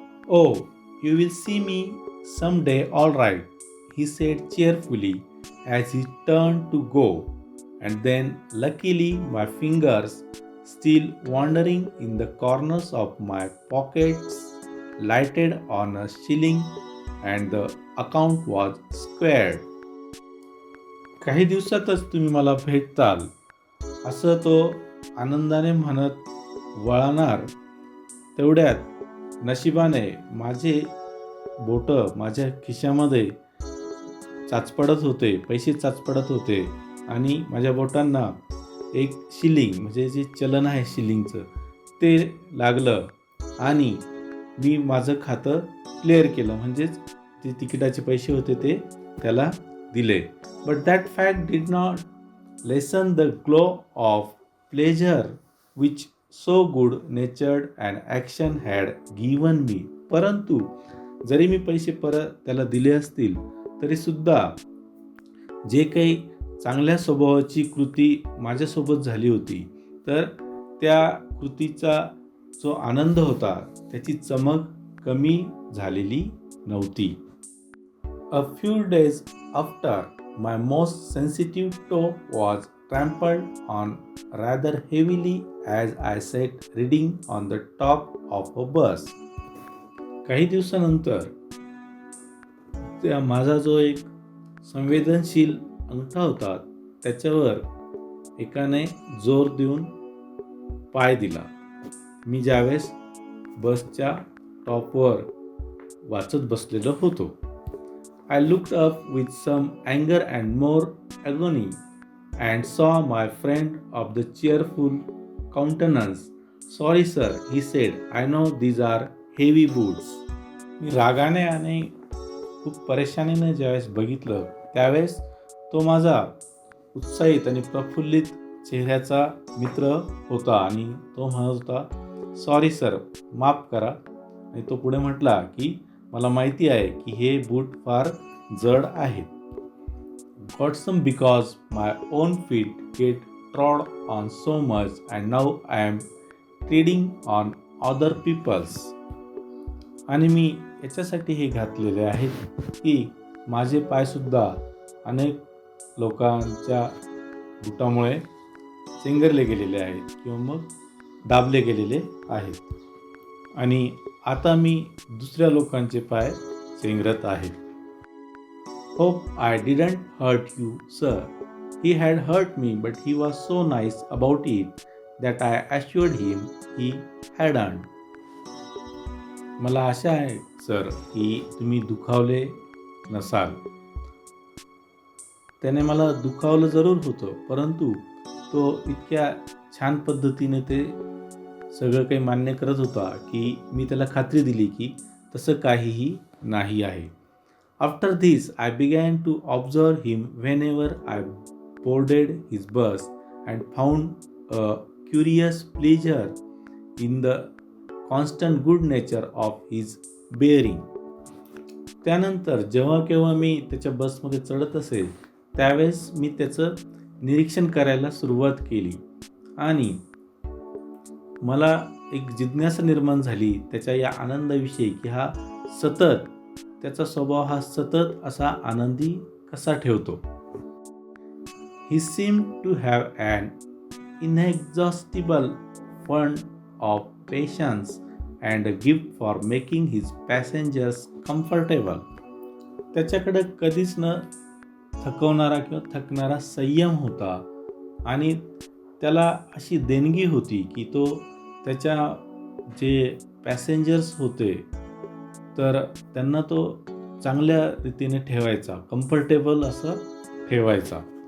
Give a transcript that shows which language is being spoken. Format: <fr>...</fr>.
<en>"Oh, you will see me someday, all right," he said cheerfully as he turned to go. And then, luckily, my fingers, still wandering in the corners of my pockets, lighted on a shilling and the account was squared.</en> <mr>"काही दिवसातच तुम्ही मला भेटताल," असं तो आनंदाने म्हणत वळणार. तेवढ्यात नशिबाने माझे बोटं माझ्या खिशामध्ये चाचपडत होते, पैसे चाचपडत होते आणि माझ्या बोटांना एक शिलिंग म्हणजे जे चलन आहे शिलिंगचं ते लागलं आणि मी माझं खातं क्लिअर केलं म्हणजेच जे तिकिटाचे पैसे होते ते त्याला दिले.</mr> <en>But that fact did not lessen the glow of pleasure which so good natured and action had given me.</en> <mr>परंतु जरी मी पैसे परत त्याला दिले असतील तरीसुद्धा जे काही चांगल्या स्वभावाची कृती माझ्यासोबत झाली होती तर त्या कृतीचा जो आनंद होता त्याची चमक कमी झालेली नव्हती.</mr> <en>A few days after, my most sensitive toe was trampled on rather heavily as I sat reading on the top of a bus.</en> <mr>काही दिवसानंतर माझा जो एक संवेदनशील अंगठा होता त्याच्यावर एकाने जोर देऊन पाय दिला. मी ज्यावेळेस बसच्या टॉपवर वाचत बसलेलो होतो.</mr> <en>I looked up with some anger and more agony and saw my friend of the cheerful countenance. Sorry sir, he said, I know these are heavy boots.</en> <mr>मी रागाने आणि खूप परेशानीने ज्यावेळेस बघितलं त्यावेळेस तो माझा उत्साहित आणि प्रफुल्लित चेहऱ्याचा मित्र होता आणि तो म्हणत होता,</mr> <en>sorry sir,</en> <mr>माफ करा. आणि तो पुढे म्हटला की मला माहिती आहे की हे बूट फार जड आहेत.</mr> <en>Got some because my own feet get trod on so much and now I am treading on other people's.</en> <mr>आणि मी याच्यासाठी हे घातलेले आहेत की माझे पायसुद्धा अनेक लोकांच्या बुटामुळे चेंगरले गेलेले आहेत किंवा मग दाबले गेलेले आहेत आणि आता मी दुसऱ्या लोकांचे पाय चेंगरत आहे.</mr> <en>Hope I didn't hurt you, sir. He had hurt me, but he was so nice about it that I assured him he hadn't.</en> <mr>मला आशा आहे सर की तुम्ही दुखावले नसाल. त्याने मला दुखावलं जरूर होतं, परंतु तो इतक्या छान पद्धतीने ते सगळं काही मान्य करत होता की मी त्याला खात्री दिली की तसं काहीही नाही आहे.</mr> <en>After this, I began to observe him whenever I boarded his bus and found a curious pleasure in the constant good nature of his bearing.</en> <mr>त्यानंतर जेव्हा केव्हा मी त्याच्या बसमध्ये चढत असेल त्यावेळेस मी त्याचं निरीक्षण करायला सुरुवात केली आणि मला एक जिज्ञासा निर्माण झाली त्याच्या या आनंदाविषयी की हा सतत त्याचा स्वभाव हा सतत असा आनंदी कसा ठेवतो.</mr> <en>He seemed to have an inexhaustible fund of patience and a gift for making his passengers comfortable.</en> <mr>त्याच्याकडे कधीच न थकवणारा किंवा थकणारा संयम होता आणि त्याला अशी देणगी होती की तो त्याच्या जे पॅसेंजर्स होते तर त्यांना तो चांगल्या रीतीने ठेवायचा, कम्फर्टेबल असं ठेवायचा.</mr>